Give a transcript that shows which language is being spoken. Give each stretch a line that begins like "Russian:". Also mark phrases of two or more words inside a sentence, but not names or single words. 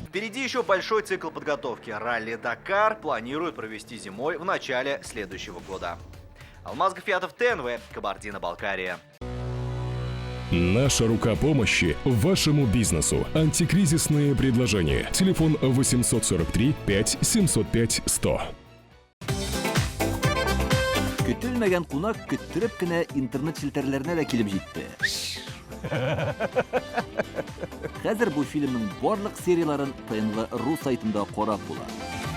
Russian: Впереди еще большой цикл подготовки. Ралли Дакар планируют провести зимой в начале следующего года. Алмаз Гафиатов, ТНВ, Кабардино-Балкария. Наша рука помощи вашему бизнесу. Антикризисные предложения. Телефон 843 5 705 100.
Tatar: Көтелмәгән кунак көттөреп кенә интернет челтәрләренә дә килеп җитте. Хәзер бу фильмның барлык серияларын ТНВ.ру сайтында карап була.